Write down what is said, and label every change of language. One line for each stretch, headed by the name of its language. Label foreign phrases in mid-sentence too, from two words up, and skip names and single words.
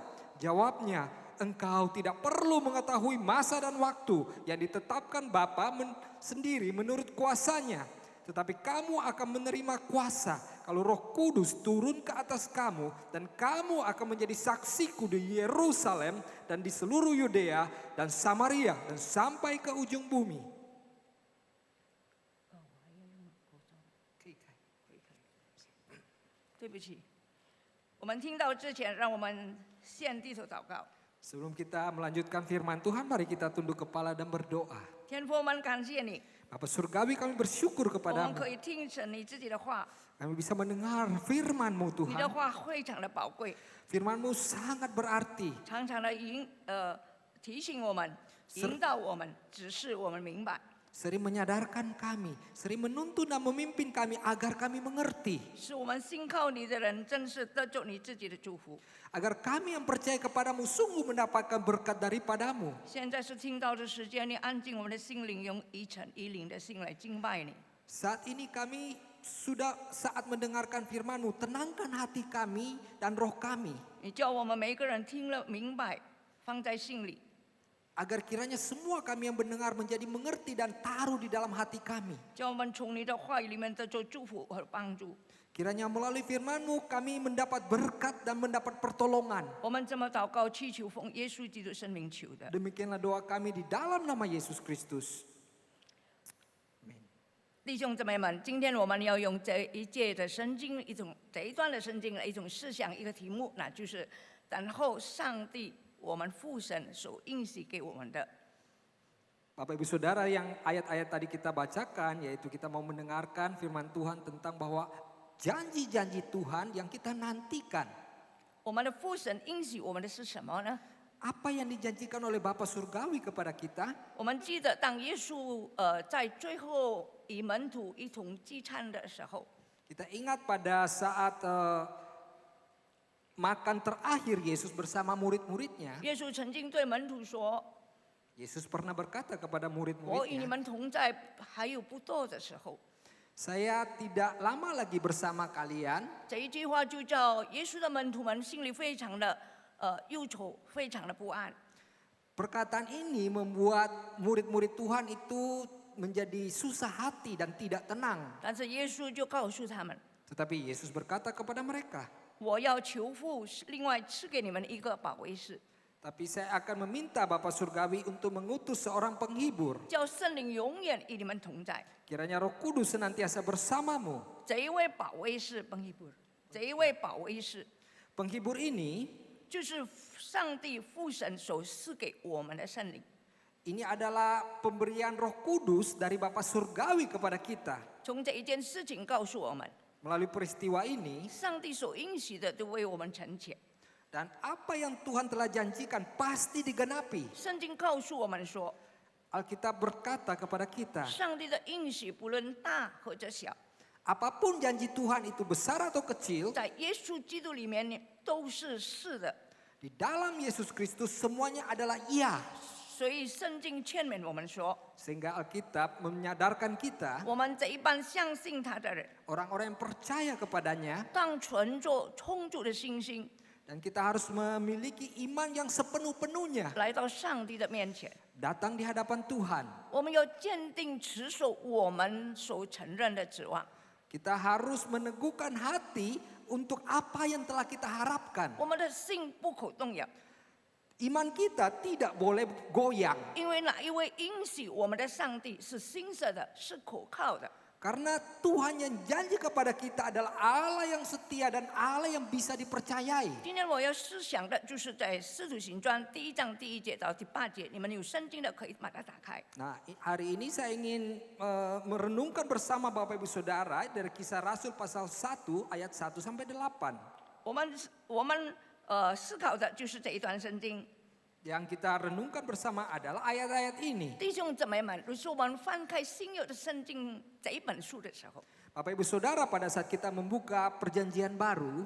Indonesian: Jawabnya, engkau tidak perlu mengetahui masa dan waktu yang ditetapkan Bapa sendiri menurut kuasanya. Tetapi kamu akan menerima kuasa kalau Roh Kudus turun ke atas kamu. Dan kamu akan menjadi saksiku di Yerusalem dan di seluruh Yudea dan Samaria dan sampai ke ujung bumi.
Chinese: 对不起，我们听到之前，让我们先低头祷告。
Indonesian: Sebelum kita melanjutkan firman Tuhan, mari kita tunduk kepala dan berdoa.
Chinese: 天父，我们感谢你，
Indonesian: Bapa Surgawi, kami bersyukur
Chinese: 我们
Indonesian: kepadamu.
Chinese: 可以听成你自己的话，
Indonesian: Kami bisa mendengar firman-Mu
Chinese: 你的
Indonesian: Tuhan.
Chinese: 话非常的宝贵，
Indonesian: Firman-Mu sangat berarti.
Chinese: 常常的提醒我们、引导我们、指示我们明白，
Indonesian: Sering menyadarkan kami, sering menuntun dan memimpin kami agar kami mengerti.
Chinese: 使我们信靠你的人真是得着你自己的祝福。
Indonesian: Agar kami yang percaya kepadamu sungguh mendapatkan berkat daripadamu.
Chinese: 现在是听到的时间，你安静我们的心灵，用一诚一灵的心来敬拜你。
Indonesian: Saat ini kami sudah saat mendengarkan firman-Mu, tenangkan hati kami dan roh kami.
Chinese: 你叫我们每个人听了明白，放在心里。
Indonesian: Agar kiranya semua kami yang mendengar menjadi mengerti dan taruh di dalam hati kami.
Chinese: 叫我们从你的话语里面得着祝福和帮助。
Indonesian: Kiranya melalui firman-Mu kami mendapat berkat dan mendapat pertolongan.
Chinese: 我们这么祷告，祈求奉耶稣基督圣名求的。
Indonesian: Demikianlah doa kami di dalam nama Yesus Kristus.
Chinese: 弟兄姊妹们，今天我们要用这一节的圣经，这一段的圣经的一种思想，一个题目，那就是等候上帝，我们父神所应许给我们的。
Indonesian: Bapak Ibu Saudara, yang ayat-ayat tadi kita bacakan, yaitu kita mau mendengarkan firman Tuhan tentang bahwa janji-janji Tuhan yang kita nantikan.
Chinese: 我们的父神应许我们的是什么呢？
Indonesian: Apa yang dijanjikan oleh Bapa Surgawi kepada kita?
Chinese: 我们记得当耶稣在最后与门徒一同聚餐的时候，
Indonesian: Kita ingat pada saat makan terakhir Yesus bersama murid-muridnya.
Chinese: 耶稣曾经对门徒说：
Indonesian: Yesus pernah berkata kepada
Chinese: 我与你
Indonesian: murid-muridnya,
Chinese: 们同在还有不多的时候。
Indonesian: saya tidak lama lagi bersama kalian.
Chinese: 这一句话就叫耶稣的门徒们心里非常的忧愁，非常的不安。
Indonesian: Perkataan ini membuat murid-murid Tuhan itu menjadi susah hati dan tidak tenang.
Chinese: 但是耶稣就告诉他们：
Indonesian: Tetapi Yesus berkata kepada mereka,
Chinese: 我要求父另外赐给你们一个保惠师，
Indonesian: Tapi saya akan meminta Bapa Surgawi untuk mengutus seorang penghibur.
Chinese: 叫圣灵永远与你们同在。
Indonesian: Kiranya Roh Kudus senantiasa bersamamu.
Chinese: 这一位保卫是本希伯，这一位保卫是
Indonesian: Penghibur ini,
Chinese: 就是上帝父神所赐给我们的圣灵。
Indonesian: ini adalah pemberian Roh Kudus dari Bapa Surgawi kepada kita.
Chinese: 从这一件事情告诉我们，
Indonesian: Melalui peristiwa ini,
Chinese: 上帝所应许的都为我们成全。
Indonesian: dan apa yang Tuhan telah janjikan pasti digenapi.
Chinese: 圣经告诉我们说，
Indonesian: Alkitab berkata kepada kita,
Chinese: 上帝的应许不论大或者小，
Indonesian: apapun janji Tuhan itu besar atau kecil,
Chinese: 在耶稣基督里面呢都是是的。
Indonesian: di dalam Yesus Kristus semuanya adalah iya.
Chinese: 所以圣经劝勉我们说，
Indonesian: Sehingga Alkitab menyadarkan kita,
Chinese: 我们这一般相信他的人，
Indonesian: orang-orang yang percaya kepadanya,
Chinese: 当存着充足的信心
Indonesian: dan kita harus memiliki iman yang sepenuh-penuhnya
Chinese: 来到上帝的面前。
Indonesian: datang di hadapan Tuhan.
Chinese: 我们要坚定持守我们所承认的指望，
Indonesian: Kita harus meneguhkan hati untuk apa yang telah kita harapkan.
Chinese: 我们的心不可动摇，
Indonesian: Iman kita tidak boleh goyang.
Chinese: 因为哪一位应许我们的上帝是信实的，是可靠的。
Indonesian: Karena Tuhan yang janji kepada kita adalah Allah yang setia dan Allah yang bisa dipercayai.
Chinese: 今天我要思想的就是在《使徒行传》1章1节到8节，你们有圣经的可以把它打开。
Indonesian: Nah, hari ini saya ingin merenungkan bersama Bapak Ibu Saudara dari Kisah Rasul pasal 1 ayat 1 sampai 8.
Chinese: 我们思考的就是这一段圣经。
Indonesian: Yang kita renungkan bersama adalah ayat-ayat ini.
Chinese: 弟兄姊妹们，如果我们翻开新约的圣经这一本书的时候，
Indonesian: Bapak Ibu Saudara, pada saat kita membuka perjanjian baru,